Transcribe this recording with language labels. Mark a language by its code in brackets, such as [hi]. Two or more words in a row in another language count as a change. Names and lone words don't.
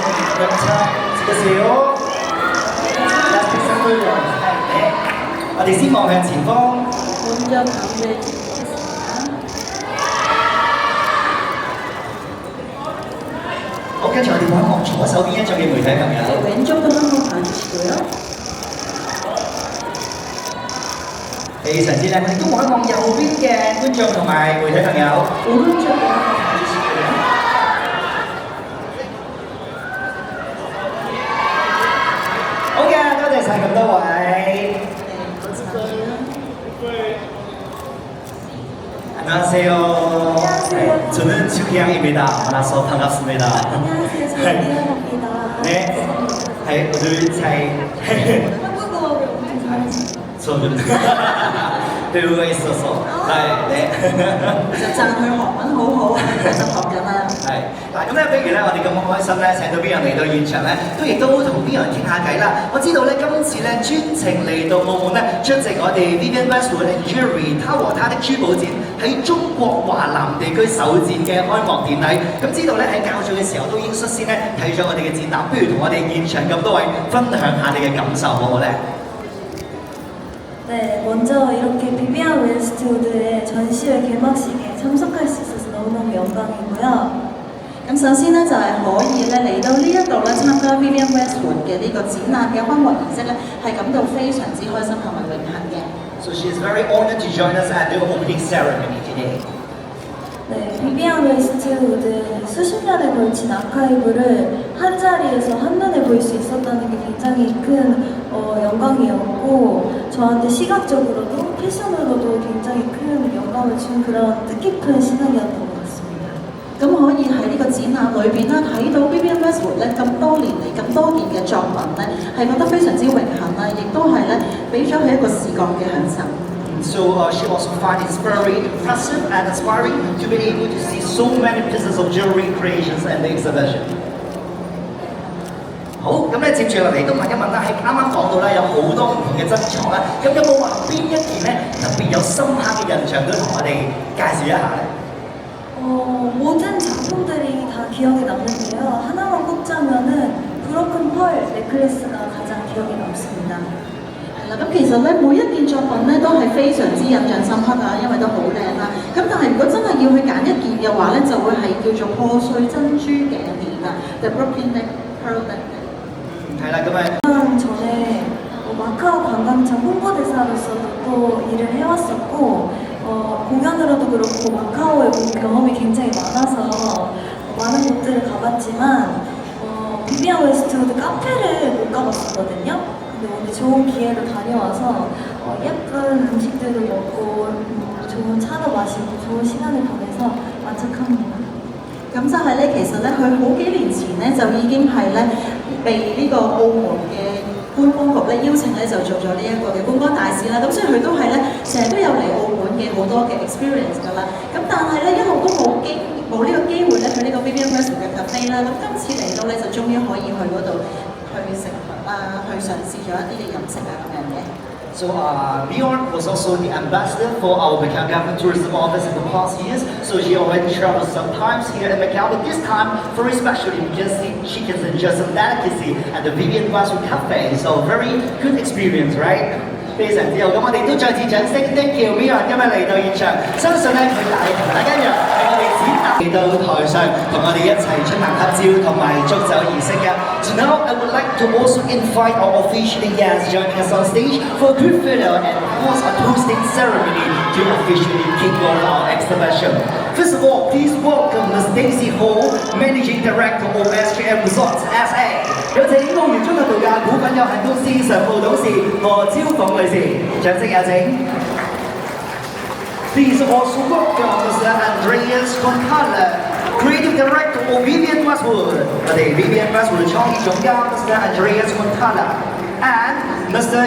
[en] 嘅少。Let's pick some good ones。 [yue] 係，我哋先望向前方。 [ko] 먼저 가운데 찍겠습니다. [yue] 好，跟住我哋望一望左手邊一組嘅媒體朋友。 [ko] 네, 왼쪽도 한번 봐주시고요. [yue] 非常之靚，我哋都望一望右邊嘅觀眾同埋媒體朋友。 [ko] 오른쪽도 한번 봐주시고요. [yue] 好嘅，多謝晒咁多位。 [ko] 네, 감사합니다. 안녕하세요. 안녕하세요. 저는 주기양입니다. 만나서 반갑습니다. 안녕하세요. 저는 이하입니다. 네. 오늘 잘 한국어를 엄청 잘하시네요. 저는 배우가 있어서 네. [yue] 就讚佢韓文好好，就學緊啦。係嗱，咁咧，比如咧，我哋咁開心咧，請到 Beyond 嚟到現場咧，亦都同 Beyond 傾下偈啦。我知道咧，今次咧專程嚟到澳門咧，出席我哋 Vivienne Westwood and Jewellery 他和他的珠寶展喺中國華南地區首展嘅開幕典禮。咁知道咧喺較早嘅時候都已經率先咧睇咗我哋嘅展覽，不如同我哋現場咁多位分享下你嘅感受好唔好咧？ [ko] 네, 먼저 이렇게 비비안 웨스트우드의 전시회 개막식에 참석할 수 있어서 너무너무 영광이고요. [yue] 咁首先咧就係可以咧嚟到呢一度咧參加 Vivienne Westwood 嘅呢個展覽嘅開幕儀式咧，係感到非常之開心同埋榮幸嘅。 [en] So she is very honored to join us at the opening ceremony today. [ko] 네, 비비안 웨스트우드의 수십 년에 걸친 아카이브를 한 자리에서 한눈에 볼 수 있었다는 게 굉장히 큰 영광이었고 저한테 시각적으로도 패션으로도 굉장히 큰 영감을 준 그런 뜻깊은 시간이었던 것 같습니다. [yue] 咁可以喺呢個展覽裏邊咧睇到 Vivienne Westwood 咧咁多年嚟咁多件嘅作品咧，係覺得非常之榮幸啦，亦都係咧俾咗佢一個視覺嘅享受。 [en] So she also find it very impressive and inspiring to be able to see so many pieces of jewelry creations and the exhibition. [yue] 好，咁咧接住落嚟都問一問啦，係啱啱講到咧有好多唔同嘅珍藏啦，咁有冇話邊一件咧特別有深刻嘅印象都同我哋介紹一下咧？ [ko] 모든 작품들이 다 기억에 남는데요. 하나만 꼽자면은 브로큰 펄 넥클래스가 가장 기억에 남습니다. [yue] 係啦，咁其實咧每一件作品咧都係非常之印象深刻啊，因為都好靚啦。咁但係如果真係要去揀一件嘅話咧，就會係叫做破碎珍珠頸鏈啊 ，The Broken Neck Pearl Necklace。係啦，咁啊。 [ko] 전에 마카오 관광청 홍보대사로서도 또 일을 해왔었고 공연으로도 그렇고 마카오에 본 경험이 굉장히 많아서 많은 곳들을 가봤지만 비비안 웨스트우드 카페를 못 가봤었거든요. 근데 오늘 좋은 기회로 다녀와서 예쁜 음식들을 먹고 좋은 차도 마시고 좋은 시간을 보내서 만족합니다. [yue] 咁就係咧，其實咧，佢好幾年前咧就已經係咧被呢個澳門嘅觀光局咧邀請咧就做咗呢一個嘅觀光大使啦。咁所以佢都係咧成日都有嚟澳門嘅好多嘅 experience 㗎啦。咁但係咧一路都冇呢個機會咧去呢個 Vivienne Westwood 嘅 cafe 啦。咁今次嚟到咧就終於可以去嗰度去食啊，去嘗試咗一啲嘅飲食啊咁樣嘅。 [en] So Bjorn was also the ambassador for our Macau Government Tourism Office in the past years. So she already traveled sometimes here in Macau, but this time very specially because she can enjoy some delicacy at the Vivienne Westwood Cafe. So very good experience, right? [yue] 非常之好，咁我哋都再次掌聲 [en] thank you [yue] Bjorn 今日嚟到現場，相信咧佢同大家一樣係我哋展覽嚟到台上同我哋一齊進行合照同埋祝酒儀式嘅。 [en] So now I would like to also invite our official guests joining us on stage for a group photo and of course a toasting ceremony to officially kick off our exhibition. First of all, please welcome Ms. Daisy Ho, Managing Director of SJM Resorts SA. [yue] 有請澳門綜合度假股份有限公司常務董事何超鳳女士，掌聲有請。 [en] Please also welcome Mr. Andreas Contala, Creative Director of Vivienne Westwood. [yue] 我哋 Vivienne Westwood 創意總監 Mr. Andreas Contala and Mr.